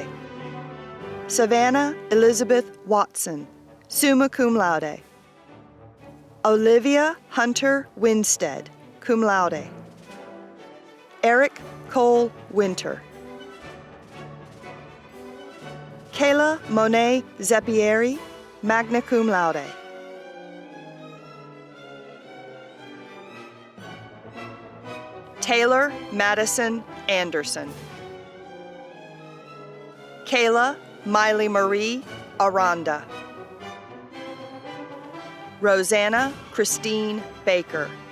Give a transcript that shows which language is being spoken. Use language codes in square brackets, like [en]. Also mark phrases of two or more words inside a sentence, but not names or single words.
[en] Savannah Elizabeth Watson, [la] summa cum laude. [en] Olivia Hunter Winstead, [la] cum laude. [en] Eric Cole Winter. Kayla Monet Zeppieri, [la] magna cum laude. [en] Taylor Madison Anderson. Kayla Miley Marie Aranda. Rosanna Christine Baker.